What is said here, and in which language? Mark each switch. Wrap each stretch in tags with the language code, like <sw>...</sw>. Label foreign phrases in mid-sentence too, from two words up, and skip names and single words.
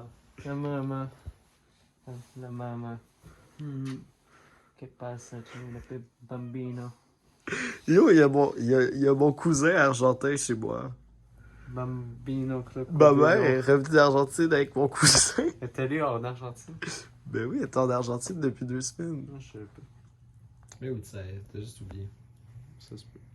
<it>La mamma. La mamma. Che passa, c'è un bambino.</it> <fr>Yo, il y a mon cousin argentin chez moi. Bambino Ma mère est revenue d'Argentine avec mon cousin. Elle est allée en Argentine? Ben oui, elle est en Argentine depuis 2 semaines. Non, je sais pas. Mais où tu sais, t'as juste oublié. Ça se peut.</fr>